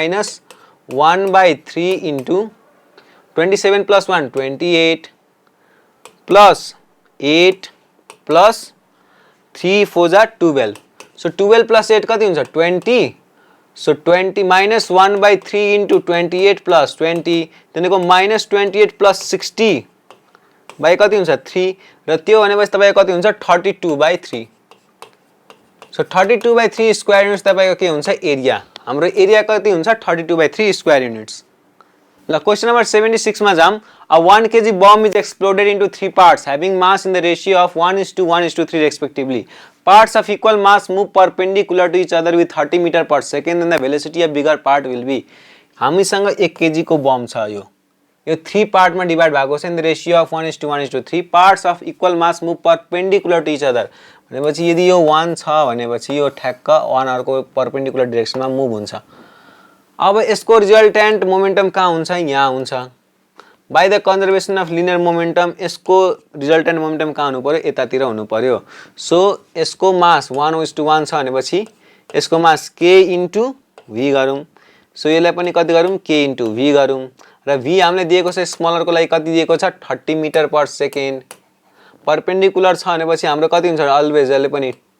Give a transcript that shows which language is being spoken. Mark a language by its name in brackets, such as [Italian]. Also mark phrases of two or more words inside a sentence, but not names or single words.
[Nepali] -1/3 * 27 + 1 28 प्लस 8 प्लस 3 4 जा 12 सो 12 + 8 कति हुन्छ 20 सो 20 -1/3 * 28 + 20 त्यसको -28 + 60 बाइ कति हुन्छ 3 र त्यो भनेपछि तपाईको कति हुन्छ 32/3 सो 32/3 [English] square units [Nepali] तपाईको के हुन्छ एरिया हाम्रो एरिया कति हुन्छ 32/3 [English] square units [Nepali] ल [English] question number [Nepali] 76 मा जाम [English] a 1 kg bomb is exploded into 3 parts having mass in the ratio of 1:1:3 respectively parts of equal mass move perpendicular to each other with 30 meter per second and the velocity of bigger part will be [Nepali] हामीसँग 1 kg को बम छ यो 3 पार्ट मा डिवाइड भएको छ [English] in the ratio of 1:1:3 parts of equal mass move perpendicular to each other [Nepali] भनेपछि यदि यो 1 छ भनेपछि यो ठ्याक्क 1 अर्को परपेंडिकुलर डाइरेक्सनमा मुभ हुन्छ अब यसको [English] resultant momentum [Nepali] कहाँ हुन्छ यहाँ हुन्छ [English] by the conservation of linear momentum [Nepali] यसको [English] resultant momentum [Nepali] कहाँ हुनु पर्यो यतातिर हुनु पर्यो सो यसको मास 1:1 छ भनेपछि यसको मास k * v गरौँ सो यसलाई पनि कति गरौँ k * v गरौँ र v हामीले दिएको छ स्मलर को लागि कति दिएको छ 30 [English] meter per second [Nepali] परपेंडिकुलर छ भनेपछि हाम्रो कति हुन्छ अलवेज यसले पनि